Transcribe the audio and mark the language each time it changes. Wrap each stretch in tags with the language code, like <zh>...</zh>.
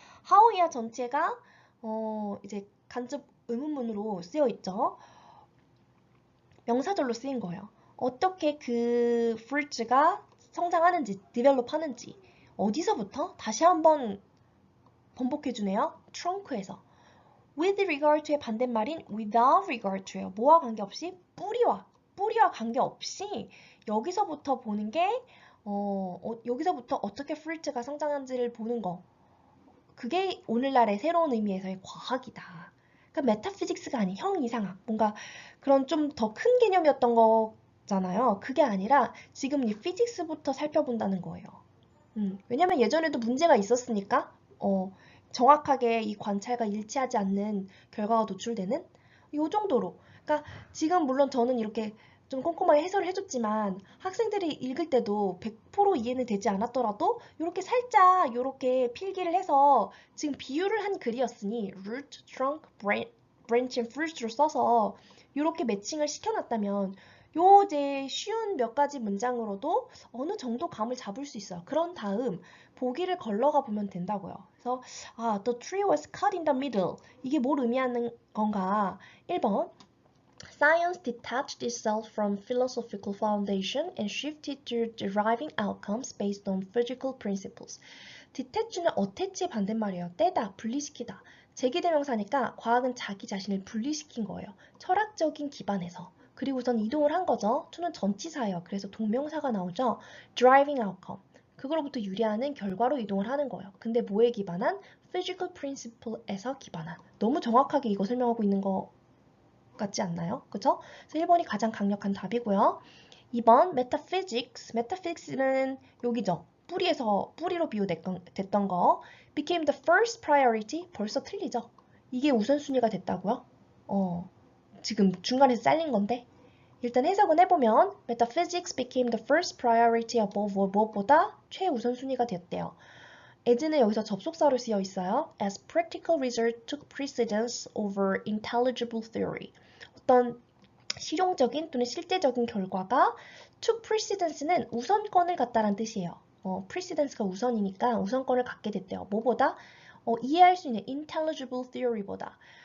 <ko>how이야 전체가 이제 간접 의문문으로 쓰여 있죠. 명사절로 쓰인 거예요. 어떻게 그 fruits가 성장하는지, develop 하는지 어디서부터? 다시 한번 번복해주네요. trunk에서. with regard to의 반대말인 without regard to예요. 뭐와 관계없이? 뿌리와 관계없이 여기서부터 보는 게 여기서부터 어떻게 fruit가 성장하는지를 보는 거. 그게 오늘날의 새로운 의미에서의 과학이다. 그러니까 메타피직스가 아닌 형이상학. 뭔가 그런 좀 더 큰 개념이었던 거잖아요. 그게 아니라 지금 이 피직스부터 살펴본다는 거예요. 왜냐면 예전에도 문제가 있었으니까 정확하게 이 관찰과 일치하지 않는 결과가 노출되는 이 정도로. 그러니까 지금 물론 저는 이렇게 좀 꼼꼼하게 해설을 해줬지만 학생들이 읽을 때도 100% 이해는 되지 않았더라도 이렇게 살짝 이렇게 필기를 해서 지금 비유를 한 글이었으니 root, trunk, branch and fruit로 써서 이렇게 매칭을 시켜놨다면 요 이제 쉬운 몇 가지 문장으로도 어느 정도 감을 잡을 수 있어요. 그런 다음 보기를 걸러가 보면 된다고요. 그래서</ko> <en>the tree was cut in the middle.</en> <ko>이게 뭘 의미하는 건가?</ko> <en>1번 Science detached itself from philosophical foundation and shifted to deriving outcomes based on physical principles.</en> <ko>detach는 attaach의 반대말이에요. 떼다, 분리시키다. 제기대명사니까 과학은 자기 자신을 분리시킨 거예요. 철학적인 기반에서. 그리고선 이동을 한 거죠. to는 전치사예요. 그래서 동명사가 나오죠.</ko> <en>driving outcome.</en> <ko>그걸로부터 유래하는 결과로 이동을 하는 거예요. 근데 뭐에 기반한? physical principle에서 기반한. 너무 정확하게 이거 설명하고 있는 거 같지 않나요? 그죠? 그래서 1번이 가장 강력한 답이고요. 2번 metaphysics. metaphysics는 여기죠. 뿌리로 비유됐던 거.</ko> <en>became the first priority.</en> <ko>벌써 틀리죠? 이게 우선순위가 됐다고요? 지금 중간에서 잘린 건데. 일단 해석은 해보면</ko> <en>metaphysics became the first priority above</en> <ko>무엇보다 최우선순위가 됐대요. as는 여기서 접속사로 쓰여 있어요.</ko> <en>as practical result took precedence over intelligible theory.</en> <ko>어떤 실용적인 또는 실제적인 결과가 took precedence는 우선권을 갖다란 뜻이에요. precedence가 우선이니까 우선권을 갖게 됐대요. 뭐보다? 이해할 수 있는</ko> <en>intelligible theory</en> <ko>보다.</ko>